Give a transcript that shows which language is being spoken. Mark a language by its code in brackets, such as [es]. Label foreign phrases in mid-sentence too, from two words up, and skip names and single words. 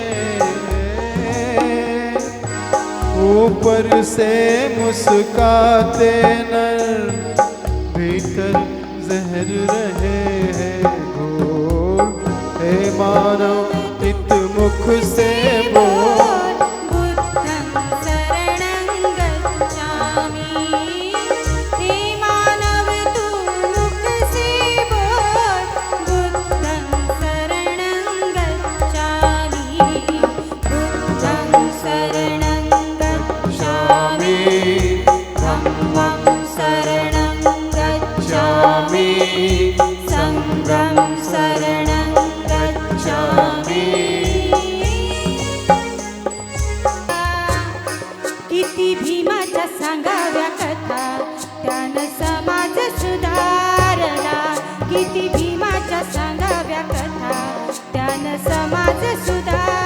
[hi] ऊपर से मुस्काते नर, भीतर जहर रहे हैं घोर। हे मानव इत मुख से बोल, [pi] बुद्धं शरणं गच्छामि। [hi] हे मानव तू मुख से बोल, [pi] बुद्धं शरणं गच्छामि। बुद्धं शरणं गच्छामि, धम्मं शरणं गच्छामि, संघं शरणं गच्छामि। [mr] किती भीमाच्या सांगाव्या कथा, त्यानं समाज सुधारला। किती भीमाच्या सांगाव्या कथा, त्यानं समाज सुधारला।